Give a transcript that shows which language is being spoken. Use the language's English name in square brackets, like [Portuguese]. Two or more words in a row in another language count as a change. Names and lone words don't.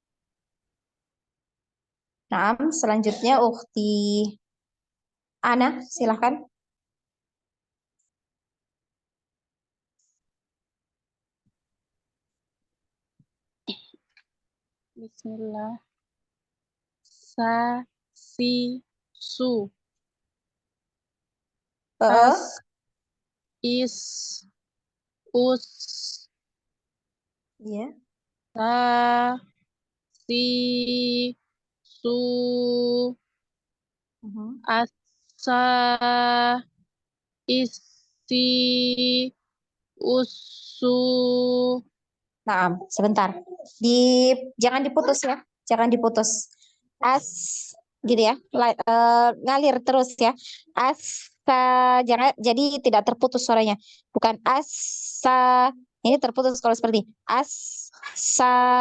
[Indonesian] Nah, selanjutnya Ukhti Ana, silahkan. Bismillah. [Arabic] سَ، سِ، سُ. أَسْ، إِسْ، أُسْ. [Indonesian] Iya. [Arabic] سَ، سِ، سُ. أَسَ، إِسِ، أُسُ. [Indonesian] Nah, sebentar. Jangan diputus ya. Jangan diputus. As gitu ya. Ngalir terus ya. Asa, jangan jadi tidak terputus suaranya. Bukan asa. Ini terputus kalau seperti asa.